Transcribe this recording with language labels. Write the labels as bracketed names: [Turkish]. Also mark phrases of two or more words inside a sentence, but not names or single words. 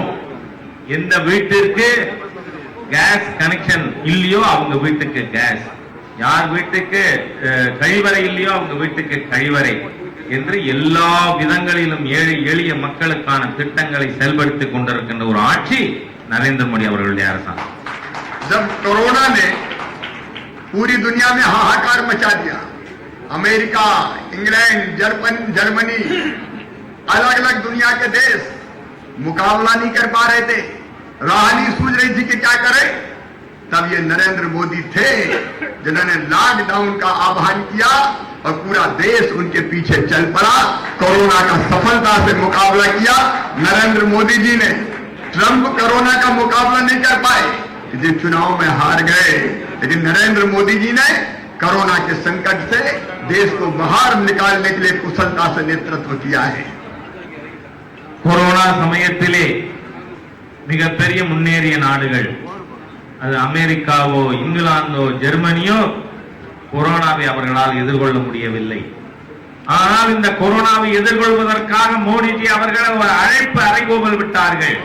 [Tamil] எந்த வீட்டிற்கு கேஸ் கனெக்ஷன் இல்லையோ அவங்க வீட்டுக்கு கேஸ், யார் வீட்டுக்கு கழிவறை இல்லையோ அவங்க வீட்டுக்கு கழிவறை என்று எல்லா விதங்களிலும் ஏழை எளிய மக்களுக்கான திட்டங்களை செயல்படுத்திக் கொண்டிருக்கின்ற ஒரு ஆட்சி नरेंद्र मोदी அவர்களுடைய அரசாங்கம். [Hindi] जब कोरोना ने पूरी दुनिया में हाहाकार मचा दिया, अमेरिका, इंग्लैंड, जर्मनी, अलग अलग दुनिया के देश मुकाबला नहीं कर पा रहे थे, राह नहीं सूझ रही थी कि क्या करें, तब ये नरेंद्र मोदी थे जिन्होंने लॉकडाउन का आह्वान किया और पूरा देश उनके पीछे चल पड़ा। कोरोना का सफलता से मुकाबला किया नरेंद्र मोदी जी ने। ट्रंप कोरोना का मुकाबला नहीं कर पाए, इसलिए चुनाव में हार गए, लेकिन नरेंद्र मोदी जी ने कोरोना के संकट से देश को बाहर निकालने के लिए कुशलता से नेतृत्व किया है। [Tamil] கொரோனா சமயத்திலே மிகப்பெரிய முன்னேறிய நாடுகள், அது அமெரிக்காவோ இங்கிலாந்தோ ஜெர்மனியோ, கொரோனாவை அவர்களால் எதிர்கொள்ள முடியவில்லை. ஆனால் இந்த கொரோனாவை எதிர்கொள்வதற்காக மோடிஜி அவர்கள் ஒரு அழைப்பு அறைகூவல் விட்டார்கள்.